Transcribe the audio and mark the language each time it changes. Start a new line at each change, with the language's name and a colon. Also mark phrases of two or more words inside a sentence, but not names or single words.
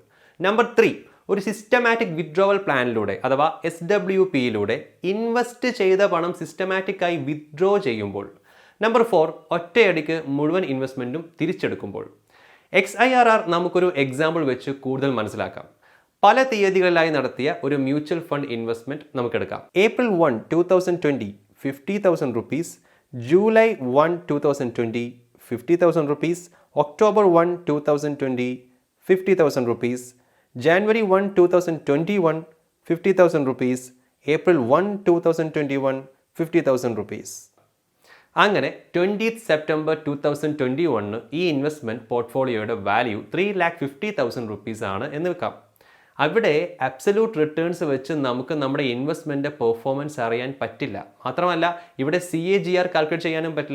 Malayalam: നമ്പർ 3, ഒരു
English: systematic withdrawal plan
Malayalam: അഥവാ SWPയിലൂടെ ഇൻവെസ്റ്റ് ചെയ്ത പണം
English: systematically withdraw
Malayalam: ചെയ്യുമ്പോൾ. നമ്പർ 4, ഒറ്റയടിക്ക് മുഴുവൻ ഇൻവെസ്റ്റ്മെൻറ്റും തിരിച്ചെടുക്കുമ്പോൾ. XIRR നമുക്കൊരു എക്സാമ്പിൾ വെച്ച് കൂടുതൽ മനസ്സിലാക്കാം. പല തീയതികളിലായി നടത്തിയ ഒരു
English: mutual fund investment
Malayalam: നമുക്കെടുക്കാം.
English: April 1, 2020 50,000 rupees, July 1, 2020 50,000 rupees, October 1, 2020 50,000 rupees, January 1, 2021 50,000 rupees, April 1, 2021 50,000 rupees.
Malayalam: അങ്ങനെ 20th September 2021 ഈ
English: investment portfolio
Malayalam: വാല്യൂ 3,50,000 rupees ആണ് എന്ന് വെക്കാം. അവിടെ
English: absolute returns
Malayalam: വെച്ച് നമുക്ക് നമ്മുടെ
English: investment performance
Malayalam: അറിയാൻ പറ്റില്ല. മാത്രമല്ല ഇവിടെ
English: CAGR calculate
Malayalam: ചെയ്യാനും പറ്റില്ല.